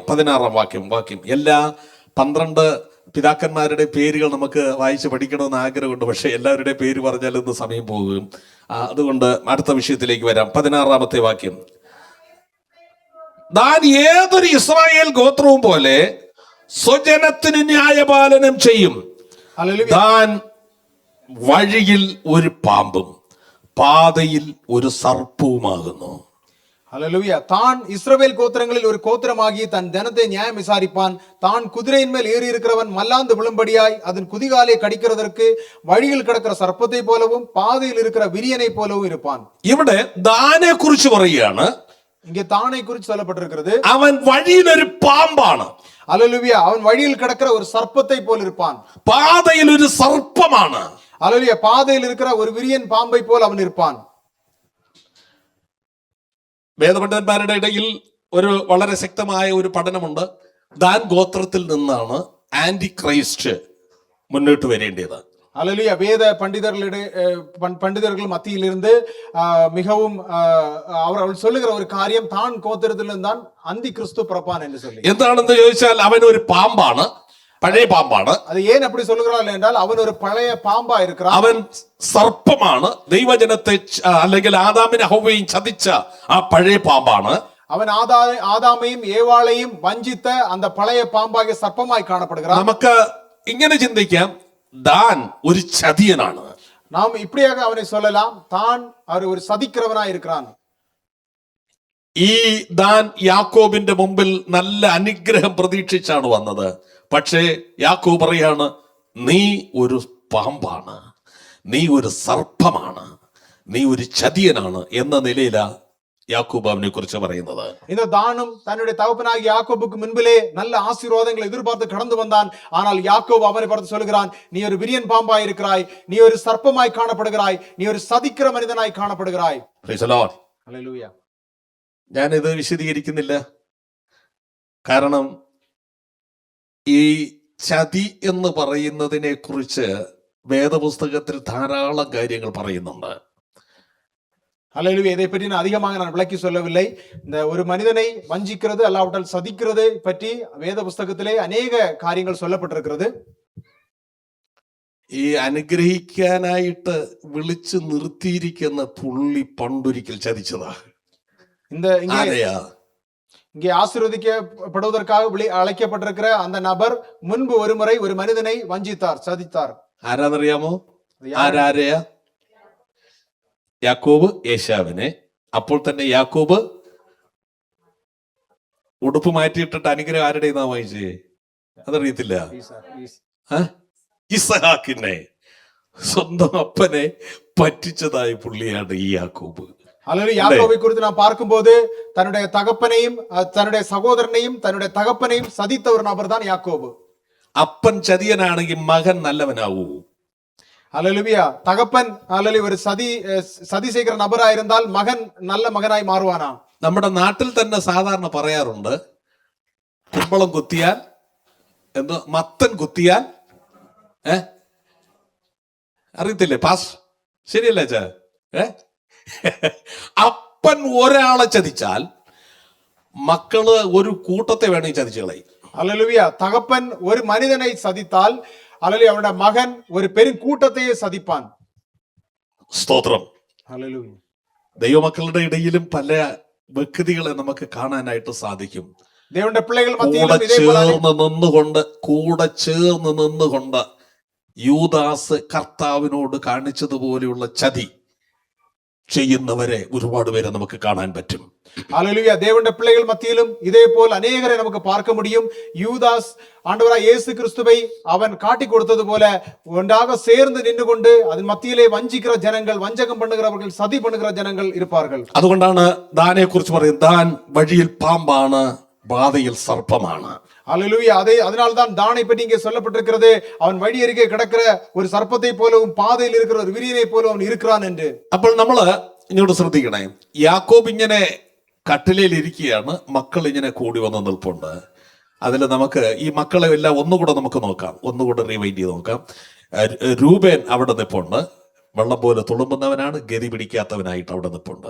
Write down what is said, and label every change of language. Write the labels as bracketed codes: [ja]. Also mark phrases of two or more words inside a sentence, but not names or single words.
[ml] 16-ാം വാക്യം എല്ലാ 12 പിതാക്കന്മാരുടെ പേരുകൾ നമുക്ക് വായിച്ച് പഠിക്കണമെന്ന് ആഗ്രഹമുണ്ട്. പക്ഷെ എല്ലാവരുടെയും പേര് പറഞ്ഞാൽ ഇന്ന് സമയം പോകും. അതുകൊണ്ട് അടുത്ത വിഷയത്തിലേക്ക് വരാം. 16-ാമത്തെ വാക്യം. താൻ ഏതൊരു ഇസ്രായേൽ ഗോത്രവും പോലെ സ്വജനത്തിന് ന്യായപാലനം ചെയ്യും. ஹalleluya. താൻ വഴിയിൽ ഒരു പാമ്പും പാതയിൽ ഒരു സർപ്പവുമാകുന്നു. ஹalleluya. [ta] தான் இஸ்ரவேல் கோத்திரங்களில் ஒரு கோத்திரமாகி தன் ஜனத்தை நியாயம் விசாரிப்பான். தான் குதிரையின் மேல் ஏறி இருக்கிறவன் மல்லாந்து விழும்படியாய் அதன் குதிகாலை கடிக்கிறதற்கு வழியில் கிடக்கிற சர்ப்பத்தை போலவும் பாதையில் இருக்கிற விரியனை போலவும் இருப்பான். [ml] ഇവിടെ ദാനെ കുറിച്ച് പറയുകയാണ്. [ta] இங்கே தானை குறித்து சொல்லப்பட்டிருக்கிறது. [ml] അവൻ വഴിയിൽ ഒരു പാമ്പാണ്. ஹalleluya. [ta] அவன் வழியில் கிடக்கிற ஒரு சர்ப்பத்தை போல் இருப்பான். [ml] പാതയിൽ ഒരു സർപ്പമാണ്. ஹalleluya. [ta] பாதையில் இருக்கிற ஒரு விரியன் பாம்பை போல் அவன் இருப்பான். [ml] വേദപണ്ഡിതന്മാരുടെ ഇടയിൽ ഒരു വളരെ ശക്തമായ ഒരു പഠനമുണ്ട്. ദാൻ ഗോത്രത്തിൽ നിന്നാണ് ആന്റി ക്രൈസ്റ്റ് മുന്നോട്ട് വരേണ്ടത്. ஹalleluya. [ta] வேத பண்டிதர்கள் மத்தியிலிருந்து மிகவும் அவர்கள் சொல்லுகிற ஒரு காரியம் தான் கோத்திரத்திலிருந்து தான் அந்தி கிறிஸ்து பிறப்பான் என்று சொல்லி. [ml] എന്താണെന്ന് ചോദിച്ചാൽ അവൻ ഒരു പാമ്പാണ്, പഴയ പാമ്പാണ്. [ta] அது ஏன் அப்படி சொல்லுகிறார்கள் என்றால் அவன் ஒரு பழைய பாம்பா இருக்கிறான். [ml] അവൻ സർപ്പമാണ്, ദൈവജനത്തെ അല്ലെങ്കിൽ ആദാമിനെ ഹവ്വയും ചതിച്ച ആ പഴയ പാമ്പാണ്. [ta] அவன் ஆதாமையும் ஏவாளையும் வஞ்சித்த அந்த பழைய பாம்பாகிய சர்ப்பமாய் காணப்படுகிறான். [ml] നമുക്ക് ഇങ്ങനെ ചിന്തിക്കാം, ദാൻ ഒരു ചതിയനാണ്. [ta] நாம் இப்படியாக அவனை சொல்லலாம், தான் ஒரு சதிக்கிறவனாய் இருக்கிறான். [ml] ഈ ദാൻ യാക്കോബിന്റെ മുമ്പിൽ നല്ല അനുഗ്രഹം പ്രതീക്ഷിച്ചാണ് വന്നത്. പക്ഷേ യാക്കോബ് പറയാണ്, നീ ഒരു പാമ്പാണ്, നീ ഒരു സർപ്പമാണ്, നീ ഒരു ചതിയനാണ് എന്ന നിലയിലാ യാക്കോബ് അവനെ കുറിച്ച് പറയുന്നത്. [ta] இந்த தானும் தன்னுடைய தகப்பனாகிய யாக்கோபுக்கு முன்பிலே நல்ல ஆசீர்வாதங்களை எதிர்பார்த்து கடந்து வந்தான். ஆனால் யாக்கோபு அவனை பார்த்து சொல்கிறான், நீ ஒரு விரியன் பாம்பாய் இருக்கிறாய், நீ ஒரு சர்ப்பமாய் காணப்படுகிறாய், நீ ஒரு சதிக்கிற மனிதனாய் காணப்படுகிறாய். [en] Praise the Lord. [ml] ഹല്ലേലൂയ. ഞാനിത് വിശദീകരിക്കുന്നില്ല. കാരണം ഈ ചതി എന്ന് പറയുന്നതിനെ കുറിച്ച് വേദപുസ്തകത്തിൽ ധാരാളം കാര്യങ്ങൾ പറയുന്നുണ്ട്. [ta] ஹல்லேலூயா. இதை பற்றி நான் அதிகமாக விளக்கி சொல்லவில்லை. இந்த ஒரு மனிதனை வஞ்சிக்கிறது அல்லாவிட்டால் சதிக்கிறது பற்றி வேத புஸ்தகத்திலே அநேக காரியங்கள் சொல்லப்பட்டிருக்கிறது. [ml] ഈ അനുഗ്രഹിക്കാനായിട്ട് വിളിച്ചു നിർത്തിയിരിക്കുന്ന പുള്ളി പണ്ടൊരിക്കൽ ചതിച്ചതാ. [ta] இங்கே ஆசீர்வதிக்கப்படுவதற்காக அழைக்கப்பட்டிருக்கிற அந்த நபர் முன்பு ஒரு முறை ஒரு மனிதனை வஞ்சித்தார், சதித்தார். [ml] ആരാന്നറിയാമോ? ആരാരെയാ? യാക്കോബ് ഏശാവിനെ. അപ്പോൾ തന്നെ യാക്കോബ് ഉടുപ്പ് മാറ്റിയിട്ടിട്ട് അനുഗ്രഹം ആരുടെ നാ വായിച്ചേ? അതറിയത്തില്ല. ഇസഹാക്കിനെ, സ്വന്തം അപ്പനെ പറ്റിച്ചതായ പുള്ളിയാണ് ഈ യാക്കോബ്. [ta] யாக்கோபை குறித்து நாம் பார்க்கும்போது தன்னுடைய தகப்பனையும் தன்னுடைய சகோதரனையும் தன்னுடைய தகப்பனையும் சதித்த ஒரு நபர் தான் யாக்கோபு. [ml] അപ്പൻ ചതിയനാണെങ്കിൽ മകൻ നല്ലവനാവൂ? [ta] ஹல்லேலூயா. தகப்பன் ஒரு சதி செய்கிற நபரா இருந்தால் மகன் நல்ல மகனாய் மாறுவானா? [ml] നമ്മുടെ നാട്ടിൽ തന്നെ സാധാരണ പറയാറുണ്ട്, കുമ്പളം കുത്തിയാൽ എന്തോ മത്തൻ കുത്തിയാൽ അറിയത്തില്ലേ പാസ്? ശരിയല്ലേ ചാ? അപ്പൻ ഒരാളെ ചതിച്ചാൽ മക്കള് ഒരു കൂട്ടത്തെ വേണമെങ്കിൽ ചതിച്ചു കളയും. [ta] ஹல்லேலூயா. தகப்பன் ஒரு மனிதனை சதித்தால் அல்லது அவனுடைய மகன் ஒரு பெரும் கூட்டத்தையே சதிப்பான். [ml] സ്തോത്രം. ഹല്ലേലൂയ. ദൈവമക്കളുടെ ഇടയിലും പല വ്യക്തികളെ നമുക്ക് കാണാനായിട്ട് സാധിക്കും. ദൈവത്തിന്റെ പിള്ളകൾ കൂടെ ചേർന്ന് നിന്നുകൊണ്ട് യൂദാസ് കർത്താവിനോട് കാണിച്ചതുപോലെയുള്ള ചതി ചെയ്യുന്നവരെ ഒരുപാട് പേരെ നമുക്ക് കാണാൻ പറ്റും. [ta] ஹல்லேலூயா. தேவனுடைய பிள்ளைகள் மத்தியிலும் இதே போல் அநேகரை நமக்கு பார்க்க முடியும். யூதாஸ் ஆண்டவராய் இயேசு கிறிஸ்துவை அவன் காட்டி கொடுத்தது போல ஒன்றாக சேர்ந்து நின்று கொண்டு அதன் மத்தியிலே வஞ்சிக்கிற ஜனங்கள், வஞ்சகம் பண்ணுகிறவர்கள், சதி பண்ணுகிற ஜனங்கள் இருப்பார்கள். [ml] അതുകൊണ്ടാണ് ദാനെ കുറിച്ച് പറയുന്നത്, ദാൻ വഴിയിൽ പാമ്പാണ്, പാതയിൽ സർപ്പമാണ്. [ta] ஹல்லேலூயா. அதனால்தான் தானை பற்றி இங்கே சொல்லப்பட்டிருக்கிறது, அவன் வழி அருகே கிடக்கிற ஒரு சர்ப்பத்தை போலவும் பாதையில் இருக்கிற ஒரு விரியனை போல அவன் இருக்கிறான் என்று. [ml] അപ്പോൾ നമ്മള് ഇങ്ങോട്ട് ശ്രദ്ധിക്കണേ. യാക്കോബ് ഇങ്ങനെ കട്ടിലയിൽ ഇരിക്കുകയാണ്, മക്കൾ ഇങ്ങനെ കൂടി വന്ന് നിൽപ്പുണ്ട്. അതിൽ നമുക്ക് ഈ മക്കളെ എല്ലാം ഒന്നുകൂടെ നമുക്ക് നോക്കാം, ഒന്നുകൂടെ റീവൈൻഡ് ചെയ്ത് നോക്കാം. രൂബേൻ അവിടെ നിൽപ്പുണ്ട്, വെള്ളം പോലെ തുളുമ്പുന്നവനാണ്, ഗതി പിടിക്കാത്തവനായിട്ട് അവിടെ നിൽപ്പുണ്ട്.